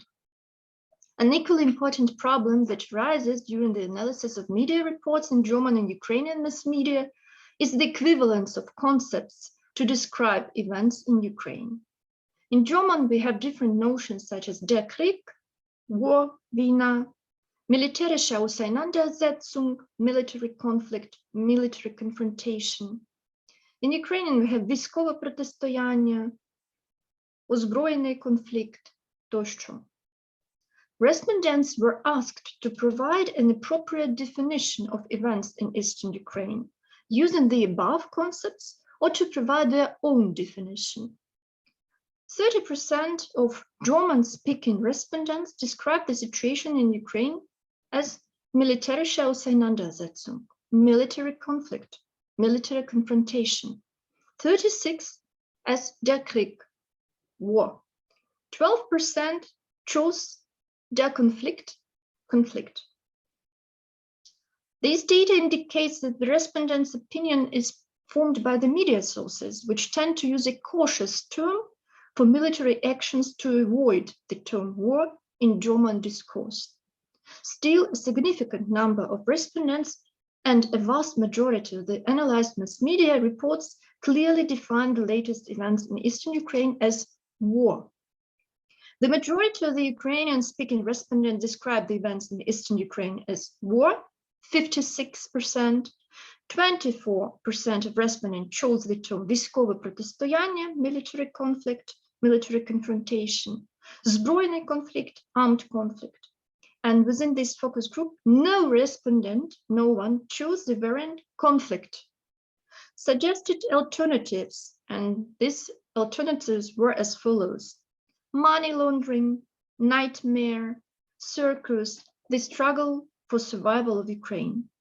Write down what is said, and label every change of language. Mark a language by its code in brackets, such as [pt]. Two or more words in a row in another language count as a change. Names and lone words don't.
[en] An equally important problem that arises during the analysis of media reports in German and Ukrainian mass media is the equivalence of concepts to describe events in Ukraine. In German, we have different notions such as [de] der Krieg, [en] war, [de] Wiener, militärische Auseinandersetzung, [en] military conflict, military confrontation. In Ukrainian, we have [uk] військове протистояння, озброєний конфлікт, тощо. [en] Respondents were asked to provide an appropriate definition of events in eastern Ukraine, using the above concepts, or to provide their own definition. 30% of German-speaking respondents described the situation in Ukraine as [de] militärische Auseinandersetzung, [en] military conflict, military confrontation. 36% as [de] der Krieg, [en] war. 12% chose [de] der Konflikt, [en] conflict. This data indicates that the respondents' opinion is formed by the media sources, which tend to use a cautious term for military actions to avoid the term war in German discourse. Still, a significant number of respondents and a vast majority of the analyzed mass media reports clearly define the latest events in eastern Ukraine as war. The majority of the Ukrainian-speaking respondents describe the events in eastern Ukraine as war, 56%. 24% of respondents chose the term [uk] військове протистояння, [en] military conflict, military confrontation, збройний conflict, armed conflict. And within this focus group, no respondent, no one, chose the variant conflict. Suggested alternatives, and these alternatives were as follows: money laundering, nightmare, circus, the struggle for survival of Ukraine.